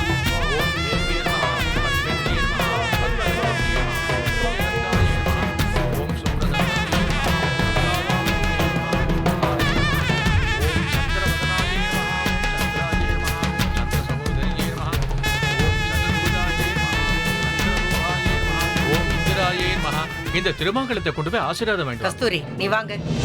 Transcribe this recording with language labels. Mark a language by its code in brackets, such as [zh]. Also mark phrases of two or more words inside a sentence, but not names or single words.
[sa] ओम देव्ये नमः. ओम पद्मिन्ये नमः. ओम पद्मवत्ये नमः. ओम जयनन्दाये नमः. ओम सुप्रदाये नमः. ओम सदावाये नमः. ओम चन्द्रवदनाये नमः. ओम चन्द्राये नमः. ओम चन्द्रसहोदर्ये नमः. [ta] இந்த திருமங்கலத்தை கொண்டு போய் ஆசீர்வாதம் வேண்டும். கஸ்தூரி நீ வாங்க.